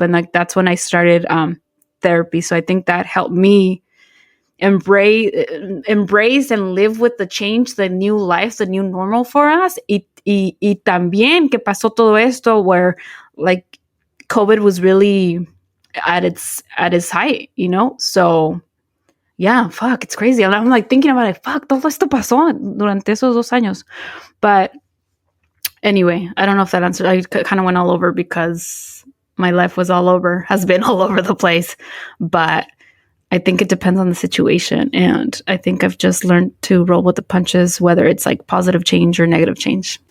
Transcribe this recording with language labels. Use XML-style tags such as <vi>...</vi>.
<en>And like, that's when I started therapy. So I think that helped me embrace and live with the change, the new life, the new normal for us.</en> <es>Y también que pasó todo esto</es> <en>where like COVID was really at its height, So yeah, fuck, it's crazy. And I'm like thinking about it.</en> <es>Fuck, todo esto pasó durante esos 2 años.</es> <en>But anyway, I don't know if that answered. I kind of went all over because my life has been all over the place. But I think it depends on the situation. And I think I've just learned to roll with the punches, whether it's like positive change or negative change.</en>